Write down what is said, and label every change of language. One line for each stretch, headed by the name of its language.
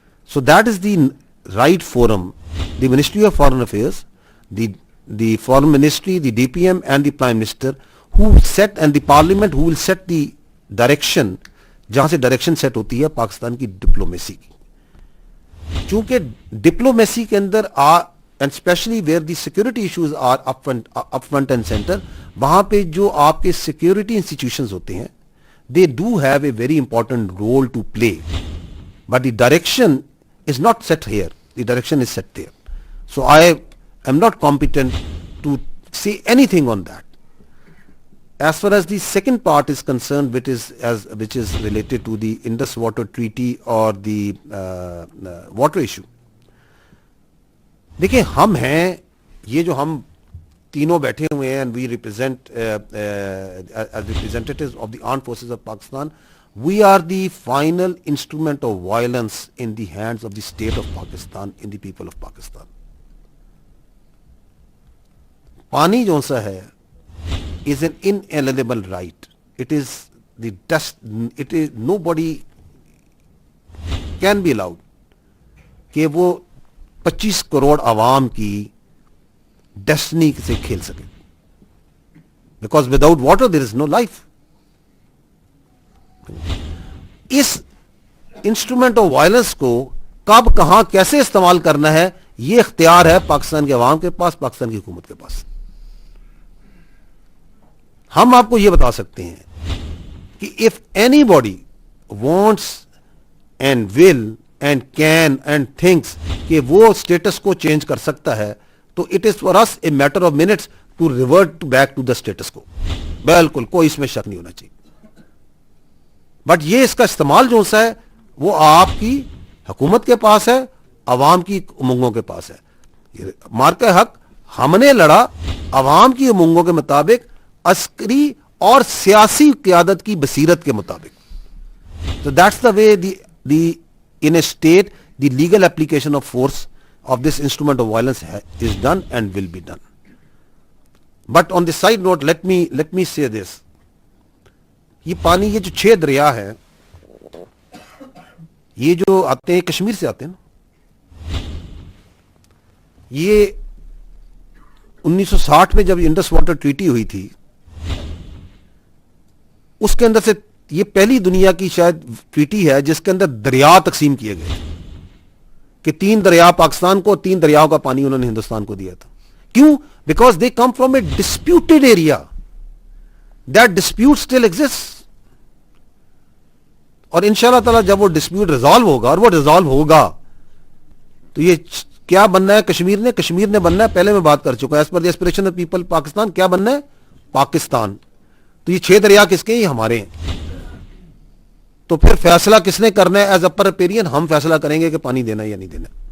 English: so that is the right forum, the ministry of foreign affairs, the foreign ministry, the DPM and the prime minister who set and the parliament who will set the direction,
Urdu: جہاں سے direction set ہوتی ہے پاکستان کی diplomacy کی. چونکہ diplomacy کے اندر
English: and especially where the security issues are up front and center,
Urdu: وہاں پہ جو آپ کے
English: security institutions ہوتے ہیں they do have a very important role to play, but the direction is not set here, the direction is set there. So I am not competent to say anything on that. As far as the second part is concerned, which is related to the Indus Water Treaty or the water issue.
Urdu: دیکھیں, ہم ہیں یہ جو ہم تینوں بیٹھے ہوئے ہیں,
English: and we represent as representatives of the armed forces of Pakistan, we are the final instrument of violence in the hands of the state of Pakistan, in the people of Pakistan.
Urdu: پانی جو سا ہے
English: is an inalienable right. It is the it is nobody can be allowed
Urdu: کہ وہ 25 کروڑ عوام کی destiny سے کھیل سکے,
English: because without water there is no life.
Urdu: اس instrument of violence کو کب کہاں کیسے استعمال کرنا ہے یہ اختیار ہے پاکستان کے عوام کے پاس, پاکستان کی حکومت کے پاس. ہم آپ کو یہ بتا سکتے ہیں کہ
English: if anybody wants and will and can and thinks
Urdu: کہ وہ سٹیٹس کو چینج کر سکتا ہے تو
English: it is for us a matter of minutes to revert back to the status quo.
Urdu: بالکل کوئی اس میں شک نہیں ہونا چاہیے. بٹ یہ اس کا استعمال جو سا ہے وہ آپ کی حکومت کے پاس ہے, عوام کی امنگوں کے پاس ہے. مارکہ حق ہم نے لڑا عوام کی امنگوں کے مطابق, عسکری اور سیاسی قیادت کی بصیرت کے مطابق.
English: So that's the way the in a state the legal application of force of this instrument of violence is done and will be done. But on the side note, let me say this.
Urdu: یہ پانی, یہ جو 6 دریا ہے یہ جو آتے ہیں کشمیر سے آتے ہیں نا, یہ 1960 میں جب انڈس واٹر ٹریٹی ہوئی تھی اس کے اندر سے یہ پہلی دنیا کی شاید ٹریٹی ہے جس کے اندر دریا تقسیم کیے گئے کہ 3 دریا پاکستان کو, 3 دریاؤں کا پانی انہوں نے ہندوستان کو دیا تھا.
English: کیوں؟ Because they come from a disputed area. That dispute still exist.
Urdu: اور انشاءاللہ تعالی جب وہ ڈسپیوٹ ریزالو ہوگا, اور وہ ریزالو ہوگا تو یہ کیا بننا ہے کشمیر نے بننا ہے, پہلے میں بات کر چکا,
English: as per the aspiration of people
Urdu: Pakistan کیا بننا ہے, پاکستان. تو یہ 6 دریا کس کے ہیں؟ یہ ہمارے ہیں. تو پھر فیصلہ کس نے کرنا ہے؟
English: as upper riparian
Urdu: ہم فیصلہ کریں گے کہ پانی دینا یا نہیں دینا.